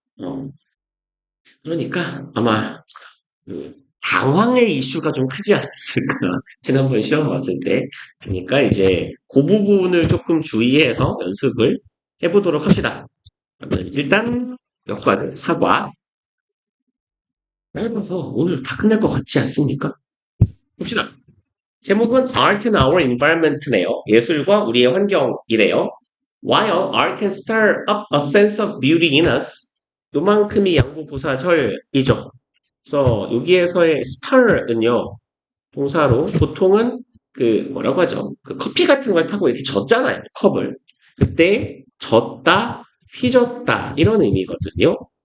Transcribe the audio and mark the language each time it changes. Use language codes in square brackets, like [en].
[ko] 어, 그러니까 아마 그 당황의 이슈가 좀 크지 않았을까. 지난번 시험 봤을 때. 그러니까 이제 그 부분을 조금 주의해서 연습을 해보도록 합시다. 그러면 일단 몇 과를 사과. 짧아서 오늘 다 끝날 것 같지 않습니까? 봅시다. 제목은 Art and Our Environment네요. 예술과 우리의 환경이래요. [en] While art can stir up a sense of beauty in us. [ko] 요만큼이 양부부사절이죠. 그래서 여기에서의 stir은요. 동사로 보통은 그 뭐라고 하죠? 그 커피 같은 걸 타고 이렇게 젓잖아요. 컵을. 그때 젓다, 휘젓다 이런 의미거든요.